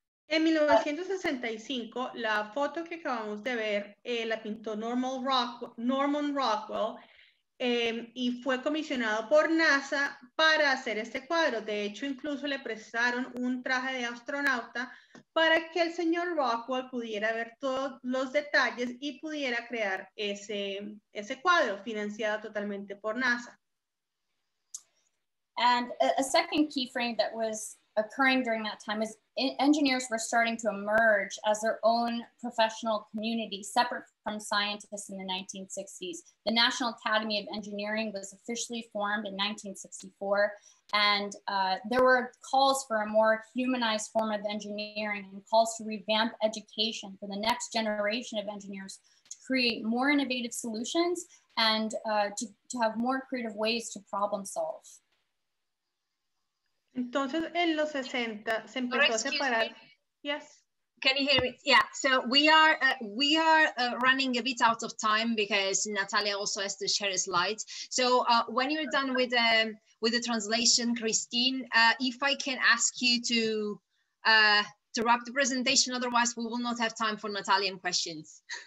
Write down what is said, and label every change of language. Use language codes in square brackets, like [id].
[es] En 1965, la foto que acabamos de ver la pintó Norman Rockwell y fue comisionado por NASA para hacer este cuadro. De hecho, incluso le prestaron un traje de astronauta para que el señor Rockwell pudiera ver todos los detalles y pudiera crear ese cuadro financiado totalmente por NASA. [en] And a second key frame that was occurring during that time is engineers were starting to emerge as their own professional community, separate from scientists in the 1960s. The National Academy of Engineering was officially formed in 1964, and there were calls for a more humanized form of engineering and calls to revamp education for the next generation of engineers to create more innovative solutions and to have more creative ways to problem solve. [es] Entonces, en los 60 se empezó a separar. [en] Yes. Can you hear me? Yeah. So we are running a bit out of time because Natalia also has to share slides. So when you're done with the translation, Christine, if I can ask you to wrap the presentation, otherwise we will not have time for Natalian questions.